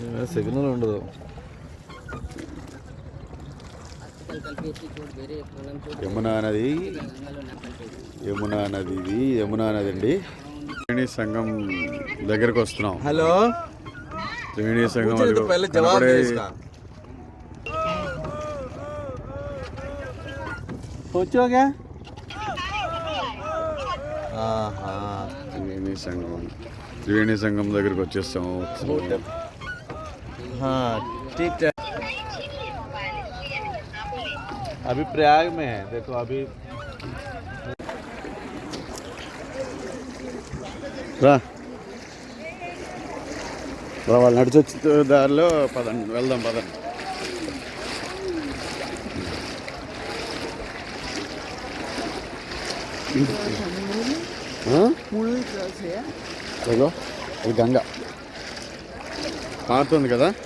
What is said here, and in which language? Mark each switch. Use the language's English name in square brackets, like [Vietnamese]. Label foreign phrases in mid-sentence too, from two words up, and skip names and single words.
[Telugu] సిగ్నల్ ఉండదు. యమునా నది, యమునా నది, ఇది యమునా నది అండి. త్రివేణి సంఘం దగ్గరకు వస్తున్నాం. హలో, త్రివేణి సంఘం [Hindi] पूछे तो पहले जवाब दे इसका. पूछो क्या? [Telugu] త్రివేణి సంఘం దగ్గరకు వచ్చేస్తాము. [Hindi] हाँ ठीक है. अभी प्रयाग में है. देखो अभी [Telugu] రా వాళ్ళు నడిచొచ్చే దారిలో పదండి, వెళ్దాం పదండి. ఇదిగో ఇది గంగ పారుతుంది కదా.